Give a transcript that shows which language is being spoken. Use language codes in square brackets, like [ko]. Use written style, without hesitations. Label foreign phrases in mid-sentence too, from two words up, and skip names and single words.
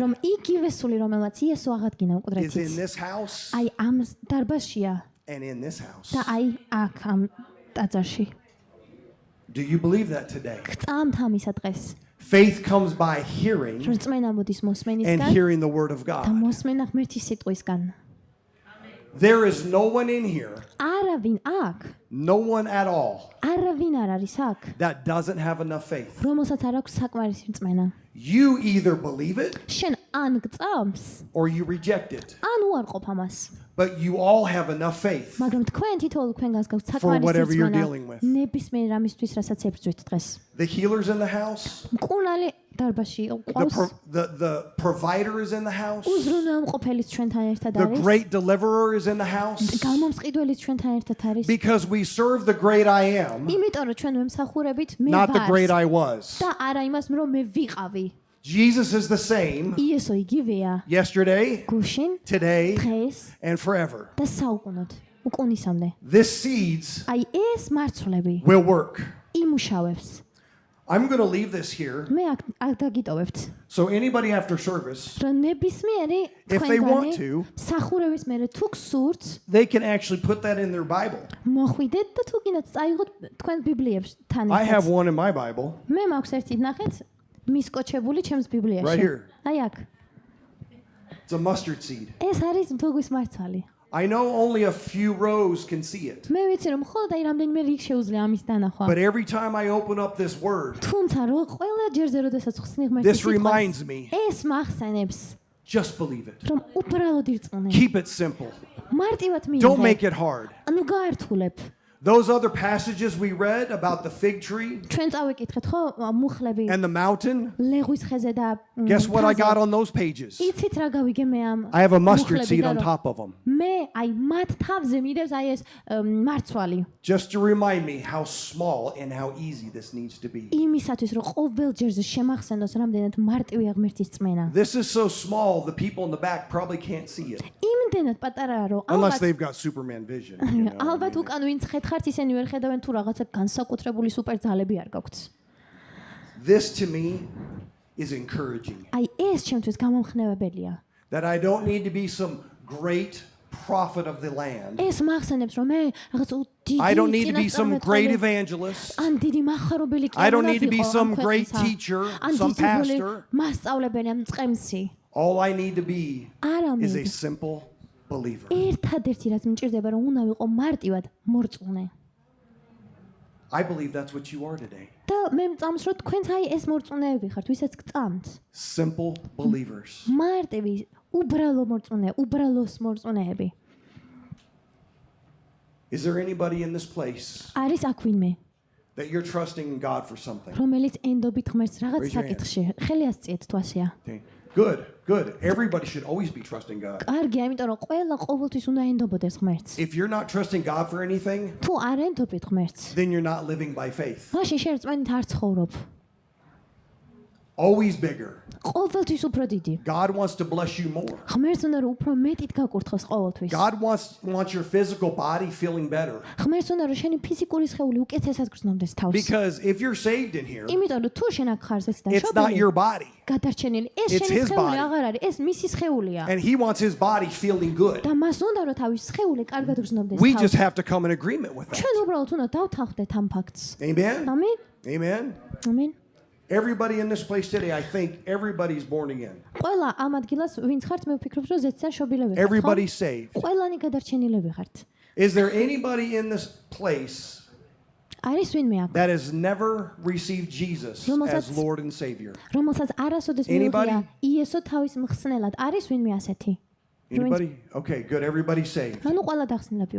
[ka] რომ იგივე სული, რომელსაც იესო აღადგინა [en] is in [ka] მკვდრეთից, [en] this house [ka] აი ამ დარბაზშია [en] and in this house. [ka] და აი აქ ამ ტაძარში. [en] Do you believe that today? [ka] გწამთ ამისა დღეს. [en] Faith comes by hearing [ka] რომ რწმენა მოდის [en] and [ka] მოსმენისგან [en] hearing the word of [ka] და [en] God. [ka] მოსმენა ღმერთის სიტყვისგან. [en] There is no one in here, [ka] არავინ აქ, [en] no one at all, [ka] არავინ არ არის აქ, [en] that doesn't have enough faith. [ka] რომელსაც არ აქვს საკმარისი რწმენა. [en] You either believe it [ka] შენ ან გწამს, [en] or you reject it. [ka] ან უარყოფ ამას. [en] But you all have enough faith. [ka] მაგრამ თქვენ თითოეულ თქვენგანს გაქვთ [en] For whatever [ka] საკმარისი [en] you're [ka] რწმენა [en] dealing with. [ka] ნებისმიერ ამისთვის, რასაც ებრძვით დღეს. [en] The healer's in the house. [ka] მკურნალი დარბაზში ყავს. [en] The provider is in the house. [ka] უზრუნველმყოფელიც ჩვენთან ერთად [en] The [ka] არის. [en] great deliverer is in the house. [ka] გამომსყიდველიც ჩვენთან ერთად არის. [en] Because we serve the great I am, [ka] იმიტომ რომ ჩვენ ვემსახურებით მე [en] not the great [ka] ვარ [en] I was. [ka] და არა იმას რომ მე ვიყავი. [en] Jesus is the same [ka] იესო იგივეა [en] yesterday, [ka] გუშინ, [en] today, [ka] დღეს [en] and forever. [ka] და საუკუნოდ, უკუნისამდე. [en] This seeds [ka] აი ეს მარცვლები [en] will work. [ka] იმუშავებს. [en] I'm going to leave this here. [ka] მე აქ დაგიტოვებთ. [en] So anybody after service, [ka] რომ ნებისმიერი [en] If they want [ka] თქვენგანი [en] to, [ka] სახურების მერე თუ გსურთ, [en] they can actually put that in their Bible. [ka] მოხვიდეთ და თუ კიდეც წაიღოთ თქვენ ბიბლიებთან [en] I have [ka] ერთად. [en] one in my Bible. [ka] მე მაქვს ერთი ნახეთ მისკოჩებული ჩემს [en] Right [ka] ბიბლიაში. [en] here. [ka] აი აქ. [en] It's a mustard seed. [ka] ეს არის მთუგვის მარცვალი. [en] I know only a few rows can see it. [ka] მე ვიცი რომ მხოლოდ აი რამდენიმე რიგ შეუძლია ამის დანახვა. [en] But every time I open up this word, [ka] თუმცა რო ყველა ჯერზე როდესაც ხსნი ღმერთის [en] this reminds me, [ka] ეს მახსენებს [en] just believe it. [ka] რომ უბრალოდ ირწმუნე. [en] Keep it simple. [ka] მარტივად [en] Don't make [ka] მიიღე. [en] it hard. [ka] ანუ გაართულებ. [en] Those other passages we read about the fig tree [ka] ჩვენ წავიკითხეთ ხო მუხლები [en] and the mountain, [ka] ლეღვის ხეზე და [en] guess what I [ka] მთაზე. [en] got on those pages? [ka] იცით რა გავიგე მე ამ [en] I have a mustard [ka] მუხლებიდან, [en] seed on [ka] რომ [en] top of them. [ka] მე აი მათ თავზე მიდევს აი ეს მარცვალი. [en] Just to remind me how small and how easy this needs to be. [ka] იმისათვის რომ ყოველ ჯერზე შემახსენოს რამდენად მარტივია ღმერთის წმენა. [en] This is so small, the people in the back probably can't see it. [ka] იმდენად პატარაა რომ [en] Unless [ka] ალბათ [en] they've got Superman vision. you know what I [ka] ალბათ [en] mean? [ka] უკან ვინც ხეთხართ ისინი ვერ ხედავენ თუ რაღაცა განსაკუთრებული სუპერ ძალები არ გაქვთ. [en] This to me is encouraging. [ka] აი ეს ჩემთვის გამომხნევებელია. [en] That I don't need to be some great prophet of the land. [ka] ეს მახსენებს რომ მე რაღაც დიდი [en] I don't need to be some great [ka] წინასწარმეტყველი [en] evangelist. [ka] ან დიდი מחარობელი კი [en] I don't [ka] არ [en] need to be [ka] ვიყო ამ [en] some great [ka] ქვეყნისა. [en] teacher, [ka] ან [en] some [ka] დიდი გული [en] pastor. [ka] მასწავლებელი ან წყემსი. [en] All I need to be is a [ka] არამედ [en] simple believer. [ka] ერთადერთი რაც მჭირდება რომ უნდა ვიყო მარტივად მორწმუნე. [en] I believe that's what you are today. [ka] და მე მწამს რომ თქვენც აი ეს მორწმუნეები ხართ, ვისაც გწამთ. [en] Simple believers. [ka] მარტივი, უბრალო მორწმუნე, უბრალოს მორწმუნეები. [en] Is there anybody in this place [ka] არის აქ ვინმე, [en] that you're trusting in God for something? [ka] რომელიც ენდობით ღმერთს რაღაც [en] Raise your hand. [ka] საკითხში. ხელი ასწიეთ თუ ასეა. [en] Okay. Good, good. Everybody should always be trusting God. [ka] კარგია, იმიტომ რომ ყველა ყოველთვის უნდა ენდობოდეს ღმერთს. [en] If you're not trusting God for anything, [ka] თუ არ ენდობთ ღმერთს, [en] then you're not living by faith. [ka] მაშინ შენ რწმენით არ ცხოვრობ. [en] Always bigger. [ka] ყოველთვის უფრო დიდი. [en] God wants to bless you more. [ka] ღმერთს უნდა რომ უფრო მეტით გაკურთხოს ყოველთვის. [en] God wants your physical body feeling better. [ka] ღმერთს უნდა რომ შენი ფიზიკური სხეული უკეთესად გრძნობდეს თავს. [en] Because if you're saved in here, [ka] იმიტომ რომ თუ შენ აქ ხარ ზეც [en] it's not your [ka] დაშვებული, [en] body. [ka] გადარჩენილი, ეს [en] It's [ka] შენი [en] his [ka] სხეული [en] body. [ka] აღარ არის, ეს მისი სხეულია. [en] And he wants his body feeling good. [ka] და მას უნდა რომ თავის სხეული კარგად გრძნობდეს [en] We [ka] თავს. [en] just have to come in agreement with that. [ka] ჩვენ უბრალოდ უნდა დავთანხმდეთ ამ ფაქტს. [en] Amen? [ka] ამინ? [en] Amen? [ka] ამინ. [en] Everybody in this place today, I think everybody's born again. [ka] ყველა ამ ადგილას ვინც ხართ მე ვფიქრობ რომ ზეციან შობილები ხართ. [en] Everybody's saved. [ka] ყველანი გადარჩენილები ხართ. [en] Is there anybody in this place [ka] არის ვინმე აქ, [en] that has never received Jesus as Lord and Savior? [ka] რომელსაც არასოდეს [en] Anybody? [ka] მიუღია იესო თავის მხსნელად. არის ვინმე ასეთი? [en] Anybody? Okay, good. Everybody's saved. [ka] ანუ ყველა დახსნილები ვართ.